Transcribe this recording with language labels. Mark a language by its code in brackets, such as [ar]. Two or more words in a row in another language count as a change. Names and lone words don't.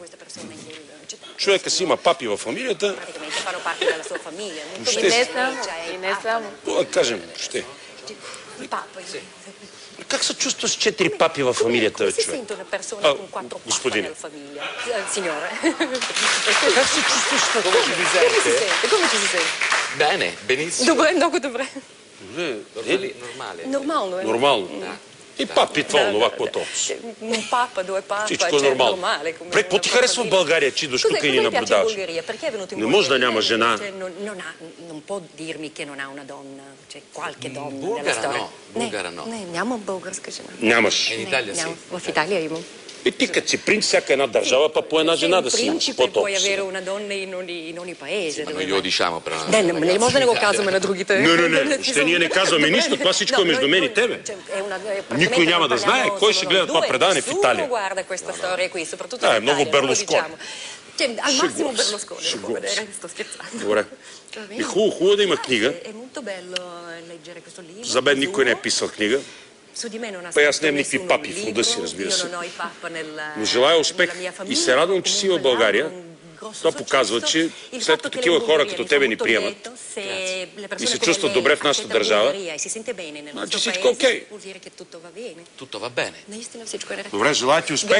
[bg] Човека си има папи във фамилията. Ще. Да кажем, ще. Как се чувстваш с 4 папи във фамилията, бе, човек? Господине. Как се чувстваш с това? [it] Come ci si sente? Bene, benissimo. [bg] Добре, много добре. [it] Normale. [bg] Нормално е. Нормално. И папи, това, онова, което. [it] Un papa, due papa, [bg] Всичко е нормално. Пре, какво ти харесва в България, че идваш тук и ни наблюдаваш? Не може да няма жена. [it] Non può dirmi che non ha una donna, c'è qualche donna nella Bulgara storia. no, bulgara no. [bg] Не, няма българска жена. Нямаш. [it] In Italia sì. [bg] В Италия имам. И ти като си принц, всяка една държава, па по една жена да си имаш. [it] Principe puoi avere una donna in ogni paese. Ma noi glielo diciamo però. [bg] Не може да не го казваме на другите. Не, ще ние не казваме нищо, това всичко е между мен и тебе. Никой няма да знае кой ще гледа това предаване в Италия. Да, е много Берлускони. [it] Al massimo Berlusconi lo può vedere, sto scherzando. [bg] Добре. И хубаво да има книга. [it] È molto bello leggere questo libro. [bg] За мен никой не е писал книга. Па аз нямам никакви папи в рода си, разбира се. Но желая успех и се радвам, че си в България. Това показва, че след като такива хора като тебе ни приемат и се чувстват добре в нашата държава, значи всичко окей. [it] Tutto va bene. [bg] Добре, желая ти успех.